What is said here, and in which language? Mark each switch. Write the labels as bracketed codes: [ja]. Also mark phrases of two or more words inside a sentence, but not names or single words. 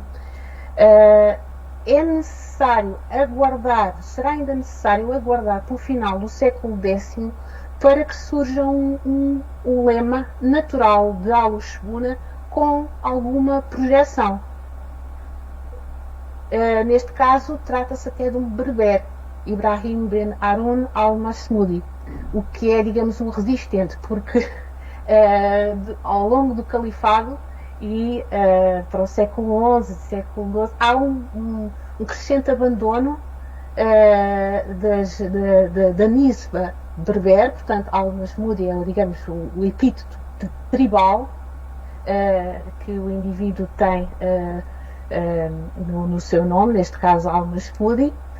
[pt] será ainda necessário aguardar pelo final do século X para que surja um lema natural de Al-Shbuna com alguma projeção. Neste caso, trata-se até de um berber, Ibrahim ben Harun al-Masmoudi, o que é, digamos, um resistente, porque ao longo do califado e para o século XI, século XII, há um crescente abandono da nisba berber, portanto, al-Masmoudi é, digamos, o epíteto tribal que o indivíduo tem no seu nome, neste caso al-Masmoudi,